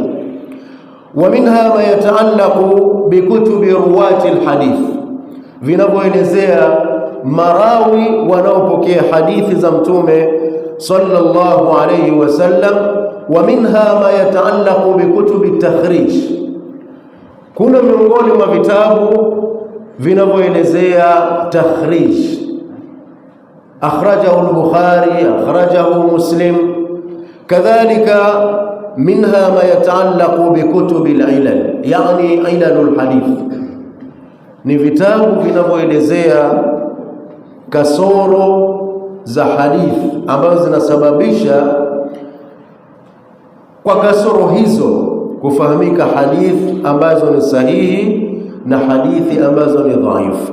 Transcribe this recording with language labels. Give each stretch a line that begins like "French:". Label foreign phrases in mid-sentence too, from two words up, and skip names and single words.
Arabic: ومنها ما يتعلق بكتب رواة الحديث,
Swahili: vinavyoelezea marawi wanaopokea hadithi za Mtume
Arabic: صلى الله عليه وسلم. ومنها ما يتعلق بكتب تخريج.
Swahili: Kuna miongoni mwa vitabu vinavyoelezea takhrij,
Arabic: أخرجه البخاري، أخرجه مسلم. كذلك منها ما يتعلق بكتب العلل,
Swahili: yani
Arabic: علل الحديث,
Swahili: ni vitabu vinavyoelezea kasoro za hadithi ambazo zinasababisha kwa kasoro hizo kufahamika hadithi ambazo ni sahihi na hadithi ambazo ni dhaifu.